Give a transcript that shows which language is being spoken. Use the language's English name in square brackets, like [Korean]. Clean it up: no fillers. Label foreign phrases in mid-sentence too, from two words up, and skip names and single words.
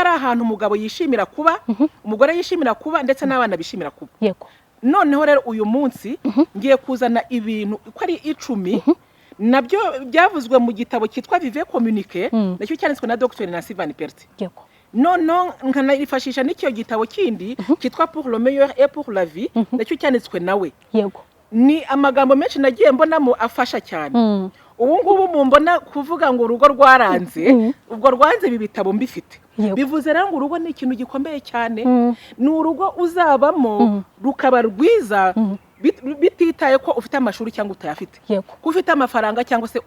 [Kinyarwanda] ari ahantu umugabo yishimira kuba umugore yishimira kuba ndetse n'abana bishimira kuba noneho rero uyu munsi ngiye kuzana ibintu uko ari 10 nabyo byavuzwe mu gitabo cyitwa Vive Communique nacyo cyanditswe na Dr Nancy Van Perte noneho nkanayifashisha n'icyo gitabo kindi cyitwa Pour le meilleur et pour la vie nacyo cyanditswe nawe ni amagambo menshi nagiye mbonamo afasha cyane ubu ngubu mumbona kuvuga ngo urugo rwaranze ubwo rwanze ibi bitabo mbifite bivuze rero ngo urugo ni ikintu gikomeye cyane ni urugo uzabamo rukaba rwiza bititaye ko ufite amashuri cyangwa utayafite ko ufite amafaranga cyangwa se